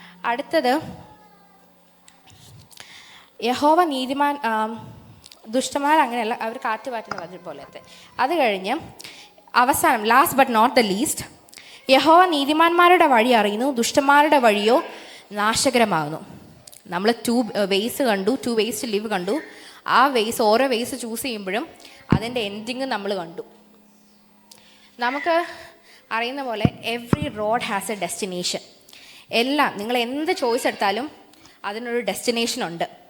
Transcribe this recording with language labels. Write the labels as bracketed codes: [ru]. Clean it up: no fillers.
[ml] അടുത്തത്, യഹോവ നീതിമാൻ, ദുഷ്ടന്മാർ അങ്ങനെയല്ല, അവർ കാറ്റ് പാറ്റുന്ന പതിർ പോലത്തെ. അത് കഴിഞ്ഞ് അവസാനം, [en] last but not the least, [ml] യഹോവ നീതിമാന്മാരുടെ വഴി അറിയുന്നു, ദുഷ്ടന്മാരുടെ വഴിയോ നാശകരമാകുന്നു. നമ്മൾ 2 ways കണ്ടു, [en] 2 ways to live [ml] കണ്ടു. ആ വേസ്, ഓരോ വേസ് ചൂസ് ചെയ്യുമ്പോഴും അതിൻ്റെ എൻഡിങ് നമ്മൾ കണ്ടു. നമുക്ക് അറിയുന്ന പോലെ [en] Every road has a destination. [ml] എല്ലാം, നിങ്ങൾ എന്ത് ചോയ്സ് എടുത്താലും അതിനൊരു ഡെസ്റ്റിനേഷൻ ഉണ്ട്.